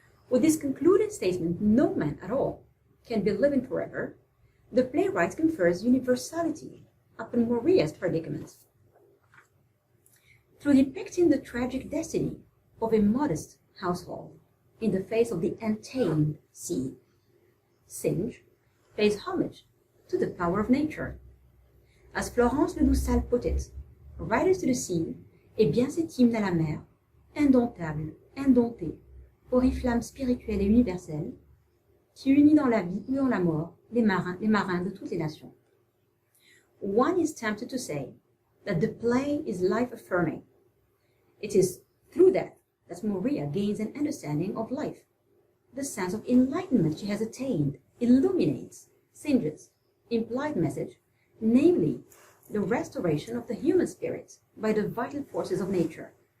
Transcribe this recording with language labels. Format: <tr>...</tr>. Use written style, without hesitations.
<en>With this concluding statement, no man at all can be living forever, the playwright confers universality upon Maria's predicament. Through depicting the tragic destiny of a modest household in the face of the untamed sea, Synge pays homage to the power of nature. As Florence Ledoux-Sall put it, Riders to the Sea</en> <fr>est bien cet hymne à la mer, indomptable, indompté, oriflamme spirituelle et universelle, qui unit dans la vie ou dans la mort les marins de toutes les nations.</fr> <en>One is tempted to say that the play is life-affirming. It is through that Maria gains an understanding of life. The sense of enlightenment she has attained illuminates Synge's implied message, namely the restoration of the human spirit by the vital forces of nature.</en>